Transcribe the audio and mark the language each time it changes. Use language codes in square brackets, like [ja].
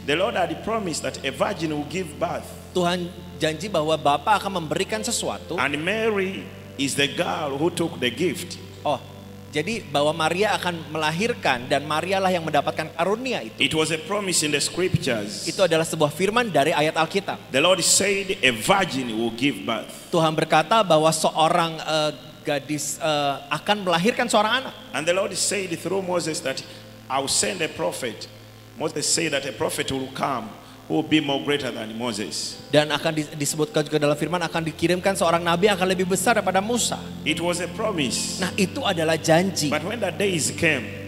[en] The Lord had promised that a virgin will give birth. [id] Tuhan janji bahwa Bapa akan memberikan sesuatu. [en] And Mary is the girl who took the gift. [id] Oh, jadi bahwa Maria akan melahirkan dan Marialah yang mendapatkan karunia itu. [en] It was a promise in the scriptures. [id] Itu adalah sebuah firman dari ayat Alkitab. [en] The Lord said a virgin will give birth. [id] Tuhan berkata bahwa seorang gadis akan melahirkan seorang anak. [en] And the Lord said through Moses that I will send a prophet. Moses said that a prophet will come who will be more greater than Moses. [id] Dan akan disebutkan juga dalam firman akan dikirimkan seorang nabi yang akan lebih besar daripada Musa. [en] It was a promise. [id] Nah, itu adalah janji. [en] But when the days came,